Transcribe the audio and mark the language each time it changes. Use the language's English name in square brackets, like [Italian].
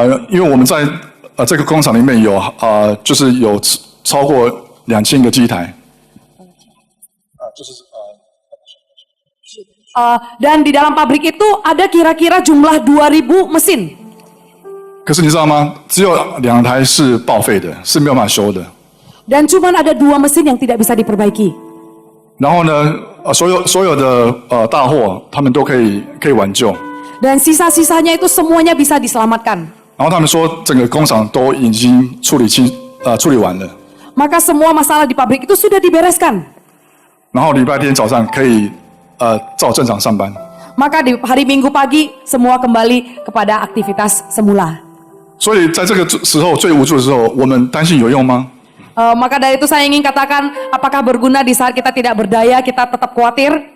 [Chinese] 因为我们在这个工厂里面就是有超过2000个机台。 [Indonesian] Dan di dalam pabrik itu ada kira-kira jumlah 2000 mesin. [Chinese] 可是你知道吗？只有2台是报废的，是没有办法修的。 [Indonesian] Dan cuma ada 2 mesin yang tidak bisa diperbaiki. [Chinese] 然后呢，所有的大货他们都可以挽救。 [Indonesian] Dan sisa-sisanya itu semuanya bisa diselamatkan. [Chinese] 然后他们说整个工厂都已经处理完了。 [Indonesian] Maka semua masalah di pabrik itu sudah dibereskan. [Chinese] 然后礼拜天早上可以照正常上班。 [Indonesian] Maka di hari Minggu pagi semua kembali kepada aktivitas semula. [Chinese] 所以在这个时候最无助的时候，我们担心有用吗？ [Indonesian] Maka dari itu saya ingin katakan, apakah berguna di saat kita tidak berdaya, kita tetap khawatir?